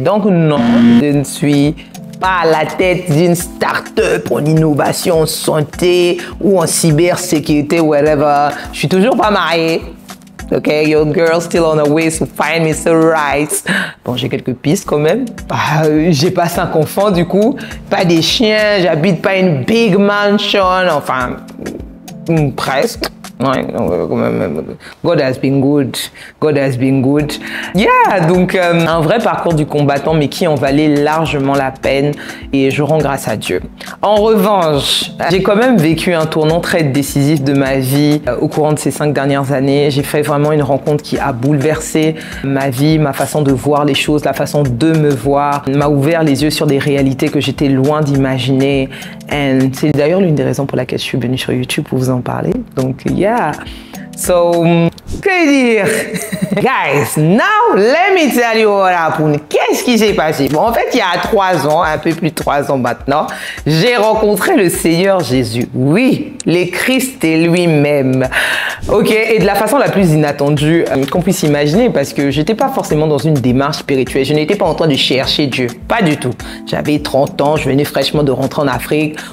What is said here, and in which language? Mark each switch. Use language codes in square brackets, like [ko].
[fr] Donc non, je ne suis pas à la tête d'une start-up en innovation, en santé ou en cybersécurité, [en] whatever. [fr] Je suis toujours pas mariée. [en] Ok, your girl still on her way to find me so right. [fr] Bon, j'ai quelques pistes quand même. J'ai pas 5 enfants du coup, pas des chiens, j'habite pas une [en] big mansion, [fr] enfin presque. [en] Ouais, God has been good. God has been good. [fr] Yeah, donc un vrai parcours du combattant, mais qui en valait largement la peine et je rends grâce à Dieu. En revanche, j'ai quand même vécu un tournant très décisif de ma vie au courant de ces 5 dernières années. J'ai fait vraiment une rencontre qui a bouleversé ma vie, ma façon de voir les choses, la façon de me voir, m'a ouvert les yeux sur des réalités que j'étais loin d'imaginer. Et c'est d'ailleurs l'une des raisons pour laquelle je suis venue sur YouTube pour vous en parler. Donc, yeah. So, que dire? [en] Guys, now let me tell you what happened. [fr] Qu'est-ce qui s'est passé? Bon, en fait, il y a 3 ans, un peu plus de 3 ans maintenant, j'ai rencontré le Seigneur Jésus. Oui, le Christ est lui-même. Ok, et de la façon la plus inattendue qu'on puisse imaginer, parce que j'étais pas forcément dans une démarche spirituelle. Je n'étais pas en train de chercher Dieu. Pas du tout. J'avais 30 ans, je venais fraîchement de rentrer en Afrique.